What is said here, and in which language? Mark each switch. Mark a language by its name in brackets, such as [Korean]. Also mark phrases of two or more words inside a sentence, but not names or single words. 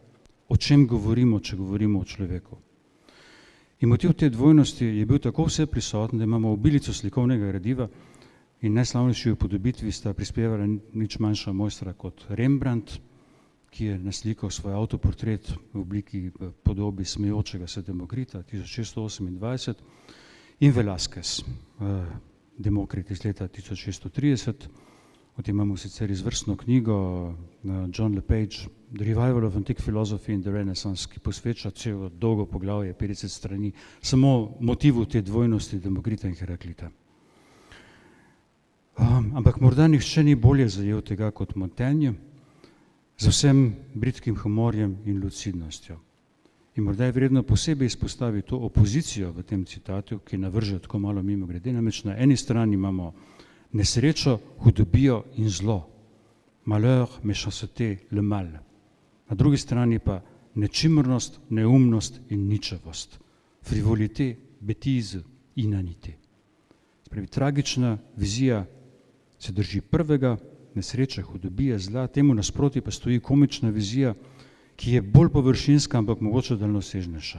[Slovenian] O čem govorimo, če govorimo o človeku? In motiv te dvojnosti je bil tako vse prisoten, da imamo obilico slikovnega gradiva in najslavnejši upodobitvi sta prispevala nič manjša mojstra kot Rembrandt ki je naslikal svoj avtoportret v obliki podobi smejočega se Demokrita 1628 in Velázquez, Demokrit iz leta 1630. O tem imamo sicer izvrstno knjigo John LePage, The Revival of Antique Philosophy in the Renaissance, ki posveča celo dolgo poglavje, 50 strani, samo motivu te dvojnosti Demokrita in Heraklita. Ampak morda nihče ni bolje zajel tega kot Montaigne, z vsem bridkim humorjem in lucidnostjo. In morda je vredno posebej izpostaviti to opozicijo v tem citatu, ki navrže tako malo mimo grede. Namreč na eni strani imamo nesrečo, hudobijo in zlo, [French] malheur, méchanceté, le mal. [Slovenian] Na drugi strani pa nečimrnost, neumnost in ničevost, [French] frivolité, bêtise, inanité. [Slovenian] Spravi, tragična vizija se drži prvega, nesreče, hudobije, zla, temu nasproti pa stoji komična vizija, ki je bolj površinska, ampak mogoče daljnosežnejša.